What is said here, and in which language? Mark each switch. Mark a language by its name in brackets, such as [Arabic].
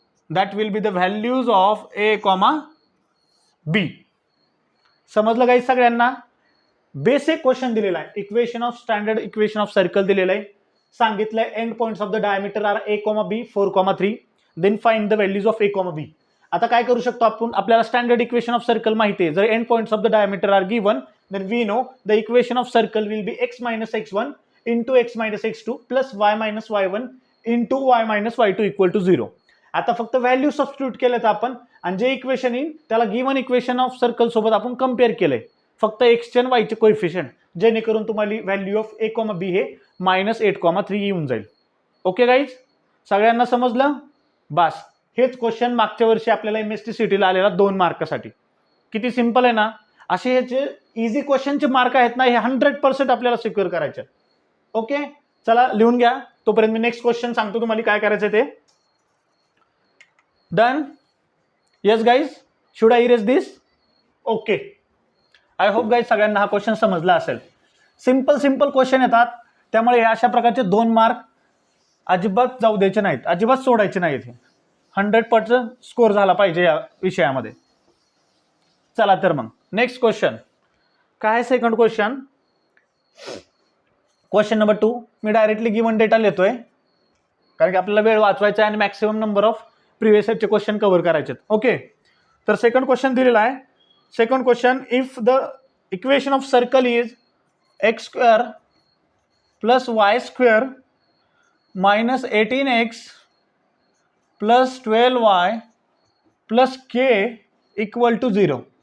[English] That will be the values of a, b. [Marathi] समजलं guys सगळ्यांना? Basic question दिलेला आहे. Equation of standard equation of circle दिलेलं आहे. सांगितलंय [English] End points of the diameter are a, b 4, 3. Then find the values of a, b. [Marathi] आता काय करू शकतो आपण? आपल्याला स्टँडर्ड इक्वेशन ऑफ सर्कल माहिती आहे. जर end points of the diameter R given [English] then we know the equation of circle will be x - x1 into x - x2 plus y - y1 into y - y2 = 0. [Marathi] आता फक्त value substitute केलेत आपण आणि जे equation येईल त्याला गिवन इक्वेशन ऑफ सर्कल सोबत आपण कम्पेअर केलंय. फक्त x आणि y चे कोएफिशियंट जेणेकरून तुम्हाला व्हॅल्यू ऑफ a, b हे -8, 3 येऊन जाईल. Okay guys? सगळ्यांना समजलं? बस हेच क्वेश्चन मागच्या वर्षी आपल्याला MST सिटीला आलेला 2 मार्कासाठी. किती सिंपल आहे ना? असे हे जे इझी क्वेश्चनचे मार्क आहेत ना हे 100% आपल्याला सिक्युअर करायचे. ओके. चला लिहून घ्या. तोपर्यंत मी नेक्स्ट क्वेश्चन सांगतो तुम्हाला काय करायचं ते. [English] Done? Yes guys? Should I erase this? Okay. I hope guys [Marathi] सगळ्यांना हा क्वेश्चन समजला असेल. सिंपल क्वेश्चन येतात त्यामुळे अशा प्रकारचे 2 मार्क अजिबात जाऊ द्यायचे नाहीत, अजिबात सोडायचे नाहीत. 100% स्कोर झाला पाहिजे या विषयामध्ये. चला तर मग नेक्स्ट क्वेश्चन काय? Second question, question number 2. मी डायरेक्टली गिवन डेटा लिहितोय कारण की आपल्याला वेळ वाचवायचा आहे आणि maximum number of previous इयरचे question cover करायचे. ओके. तर सेकंड क्वेश्चन दिलेला आहे. Second question, [English] If the equation of circle is x² + y² -18x + 12y + k = 0.